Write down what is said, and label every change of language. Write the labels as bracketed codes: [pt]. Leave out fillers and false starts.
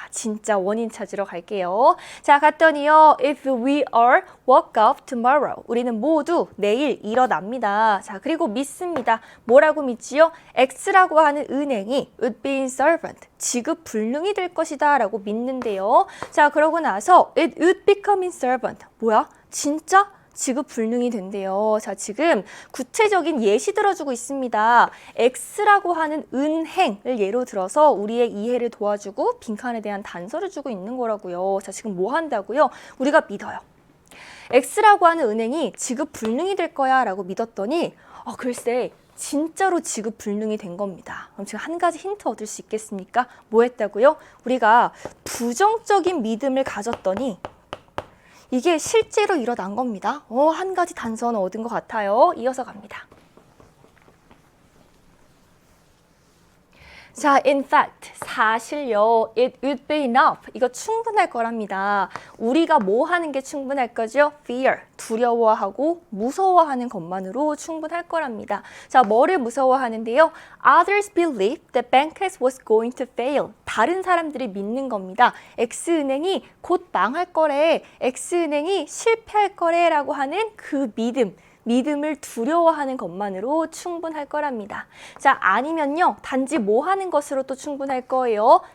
[ko] 진짜 원인 찾으러 갈게요. 자, 갔더니요. [en] If we all woke up tomorrow. [ko] 우리는 모두 내일 일어납니다. 자, 그리고 믿습니다. 뭐라고 믿지요? X라고 하는 은행이 [en] would be insolvent. [ko] 지급 불능이 될 것이다 라고 믿는데요. 자, 그러고 나서 [en] it would become insolvent. [ko] 뭐야? 진짜? 지급 불능이 된대요. 자, 지금 구체적인 예시 들어주고 있습니다. X라고 하는 은행을 예로 들어서 우리의 이해를 도와주고 빈칸에 대한 단서를 주고 있는 거라고요. 자, 지금 뭐 한다고요? 우리가 믿어요. X라고 하는 은행이 지급 불능이 될 거야 라고 믿었더니 글쎄 진짜로 지급 불능이 된 겁니다. 그럼 지금 한 가지 힌트 얻을 수 있겠습니까? 뭐 했다고요? 우리가 부정적인 믿음을 가졌더니 이게 실제로 일어난 겁니다. 한 가지 단서는 얻은 것 같아요. 이어서 갑니다. [en] 자, in fact, [ko] 사실요, [en] it would be enough. [ko] 이거 충분할 거랍니다. 우리가 뭐 하는 게 충분할 거죠? fear, 두려워하고 무서워하는 것만으로 충분할 거랍니다. 자, 뭐를 무서워하는데요? [en] Others believe that bankers was going to fail. [ko] 다른 사람들이 믿는 겁니다. X은행이 곧 망할 거래, X은행이 실패할 거래라고 하는 그 믿음을 두려워하는 것만으로 충분할 거랍니다. 자, 아니면요. 단지 뭐 하는 것으로 또 충분할 거예요?